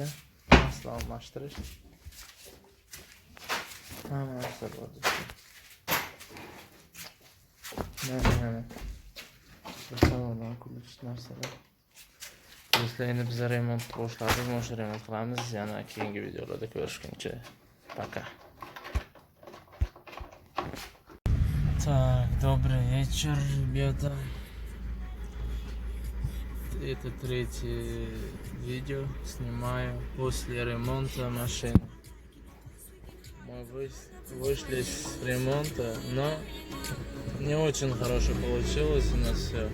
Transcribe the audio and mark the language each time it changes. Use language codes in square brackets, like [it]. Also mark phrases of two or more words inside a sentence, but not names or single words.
[uz] Masla almashtirish. Hamma narsa bor. Mana. Salondan ключ narsalar. Do'stlar, endi biz remont boshladik, mashina remont qilamiz. Yana keyingi videolarda ko'rishguncha. [ru] Пока. Так, добрый вечер, ребята. Это третье видео снимаю после ремонта машины. Мы вышли с ремонта, но не очень хорошо получилось у нас все.